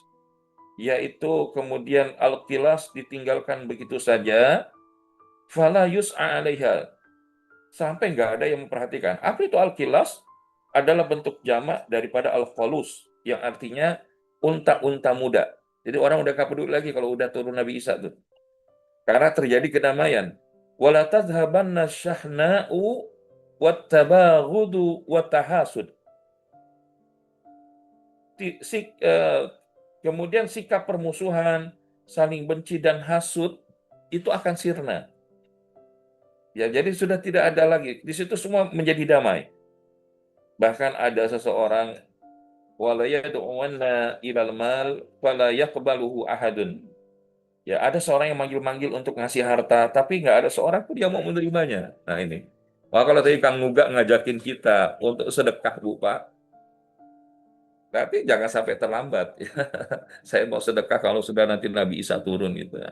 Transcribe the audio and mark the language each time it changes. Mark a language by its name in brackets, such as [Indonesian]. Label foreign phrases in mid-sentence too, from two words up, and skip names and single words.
[Indonesian] Yaitu kemudian al-qilas ditinggalkan begitu saja, [Arabic] فلا يسعى عليها, [Indonesian] sampai nggak ada yang memperhatikan. Apa itu al-qilas? Adalah bentuk jamak daripada al-qalus, yang artinya unta-unta muda. Jadi orang udah nggak peduli lagi kalau udah turun Nabi Isa tuh. Karena terjadi kedamaian. [Arabic] ولا تذهبن الشحناء والتباغض والتحاسد. [Indonesian] Kemudian sikap permusuhan, saling benci dan hasud itu akan sirna. Ya, jadi sudah tidak ada lagi. Di situ semua menjadi damai. Bahkan ada seseorang [Arabic] ولا يدعون إلى المال فلا يقبله أحد. [Indonesian] Ya, ada seorang yang manggil-manggil untuk ngasih harta, tapi nggak ada seorang pun yang mau menerimanya. Nah ini. Wah, kalau tadi Kang Nuga ngajakin kita untuk sedekah, Bu Pak, tapi jangan sampai terlambat. Saya mau sedekah kalau sudah nanti Nabi Isa turun gitu.